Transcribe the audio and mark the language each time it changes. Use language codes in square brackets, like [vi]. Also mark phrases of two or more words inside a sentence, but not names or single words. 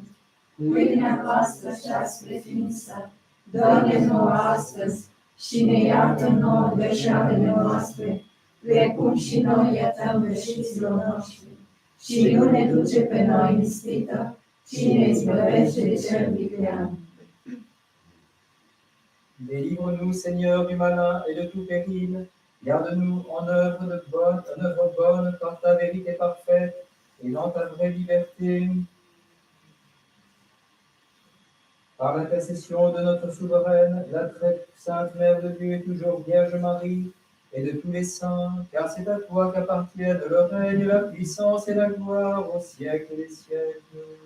[ro] Pâinea noastră cea spre ființă, dă-ne-o astăzi și ne iartă nouă greșelile noastre, precum și noi iertăm greșiților noștri. Și nu ne duce pe noi în ispită, ci ne izbăvește de cel viclean. [fr] Délivre-nous, Seigneur, du malin et de tout péril. Garde-nous en œuvre bonne par ta vérité parfaite et dans ta vraie liberté. Par l'intercession de notre souveraine, la très sainte Mère de Dieu et toujours Vierge Marie, et de tous les saints, car c'est à toi qu'appartiennent le règne, la puissance et la gloire au siècle des siècles.